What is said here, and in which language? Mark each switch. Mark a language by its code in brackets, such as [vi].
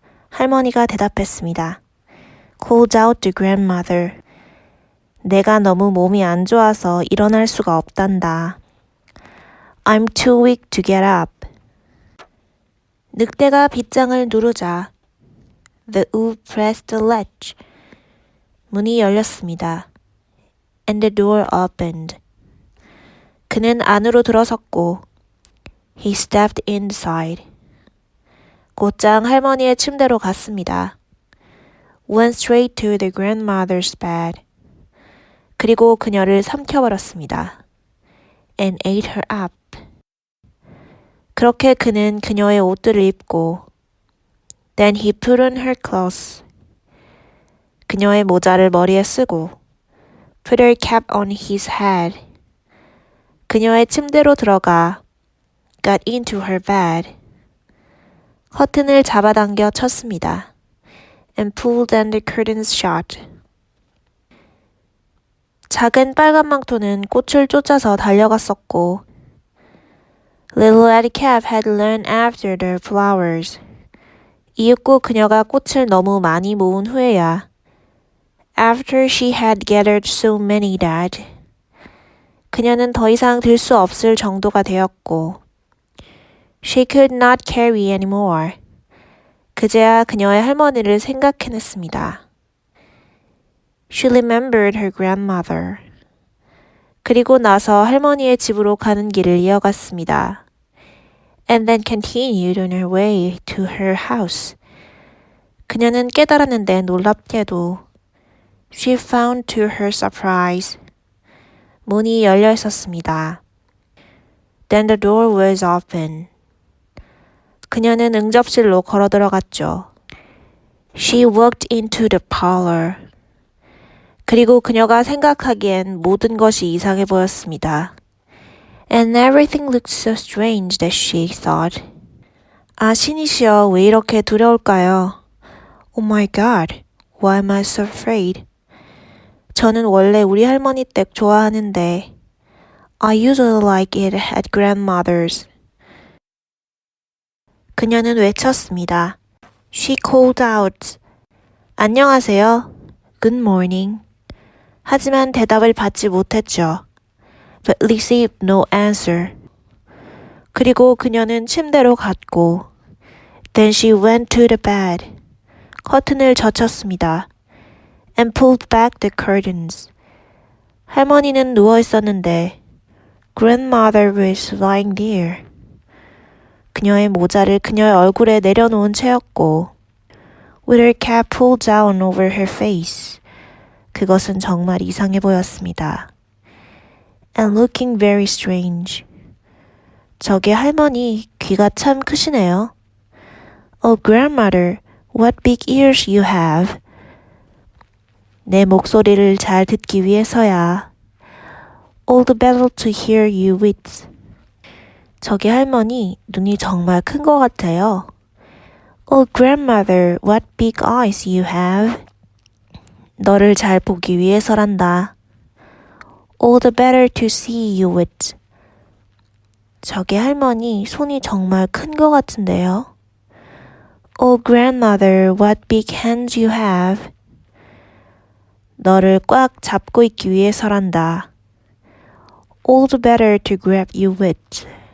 [ko] 할머니가 대답했습니다. [en] Called out the grandmother. [ko] 내가 너무 몸이 안 좋아서 일어날 수가 없단다. [en] I'm too weak to get up. [ko] 늑대가 빗장을 누르자 [en] The wolf pressed the latch. [ko] 문이 열렸습니다. [en] And the door opened. [ko] 그는 안으로 들어섰고 [en] He stepped inside. [ko] 곧장 할머니의 침대로 갔습니다. [en] Went straight to the grandmother's bed. [ko] 그리고 그녀를 삼켜버렸습니다. [en] And ate her up. [ko] 그렇게 그는 그녀의 옷들을 입고 [en] Then he put on her clothes. [ko] 그녀의 모자를 머리에 쓰고 [en] Put her cap on his head. [ko] 그녀의 침대로 들어가 [en] Got into her bed. [ko] 커튼을 잡아당겨 쳤습니다. [en] And pulled down the curtains shut. [ko] 작은 빨간 망토는 꽃을 쫓아서 달려갔었고 [en] Little red cap had run after the flowers. [ko] 이윽고 그녀가 꽃을 너무 많이 모은 후에야 [en] After she had gathered so many that [ko] 그녀는 더 이상 들 수 없을 정도가 되었고 [en] She could not carry anymore. [ko] 그제야 그녀의 할머니를 생각해냈습니다. [en] She remembered her grandmother. [ko] 그리고 나서 할머니의 집으로 가는 길을 이어갔습니다. [en] And then continued on her way to her house. [ko] 그녀는 깨달았는데 놀랍게도 [en] She found to her surprise. [ko] 문이 열려 있었습니다. [en] Then the door was open. [ko] 그녀는 응접실로 걸어 들어갔죠. [en] She walked into the parlor. [ko] 그리고 그녀가 생각하기엔 모든 것이 이상해 보였습니다. [en] And everything looked so strange that she thought. [ko] 아, 신이시여, 왜 이렇게 두려울까요? [en] Oh my God, why am I so afraid? [ko] 저는 원래 우리 할머니 댁 좋아하는데 [en] I usually like it at grandmother's. [ko] 그녀는 외쳤습니다. [en] She called out. [ko] 안녕하세요. [en] Good morning. [ko] 하지만 대답을 받지 못했죠. [en] But received no answer. [ko] 그리고 그녀는 침대로 갔고 [en] Then she went to the bed. [ko] 커튼을 젖혔습니다. [en] And pulled back the curtains. [ko] 할머니는 누워 있었는데 [en] Grandmother was lying there. [ko] 그녀의 모자를 그녀의 얼굴에 내려놓은 채였고 [en] With her cap pulled down over her face. [ko] 그것은 정말 이상해 보였습니다. [en] And looking very strange. [ko] 저기 할머니, 귀가 참 크시네요. [en] Oh, grandmother, what big ears you have. [ko] 내 목소리를 잘 듣기 위해서야. [en] All the better to hear you with. [ko] 저기 할머니, 눈이 정말 큰 것 같아요. [en] Oh, grandmother, what big eyes you have. [ko] 너를 잘 보기 위해서란다. [en] All the better to see you with. [ko] 저기 할머니 손이 정말 큰 것 같은데요. [en] Oh grandmother, what big hands you have. [ko] 너를 꽉 잡고 있기 위해서란다. [en] All the better to grab you with.